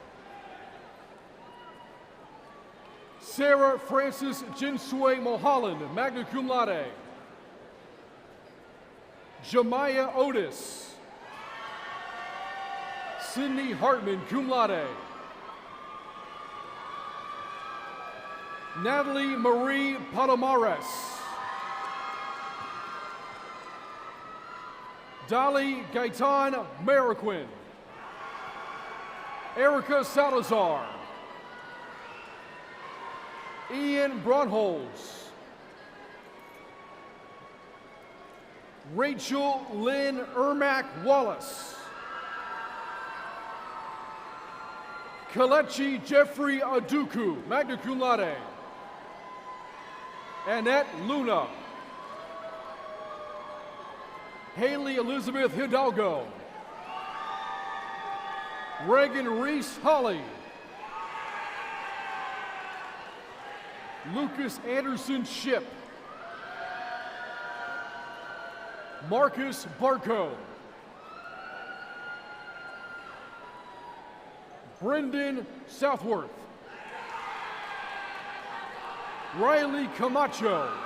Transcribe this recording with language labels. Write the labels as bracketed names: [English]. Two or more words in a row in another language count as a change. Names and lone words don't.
[English] Sarah Frances Jinsui Mulholland, [Latin] magna cum laude. [English] Jemiah Otis. Sydney Hartman, [Latin] cum laude. [English] Natalie Marie Palomares. Dolly Gaitan Mariquin. Erica Salazar. Ian Brunholz. Rachel Lynn Ermac Wallace. Kalechi Jeffrey Aduku, [Latin] magna cum laude. [English] Annette Luna. Haley Elizabeth Hidalgo. Reagan Reese Holly. Lucas Anderson Ship. Marcus Barco. Brendan Southworth. Riley Camacho.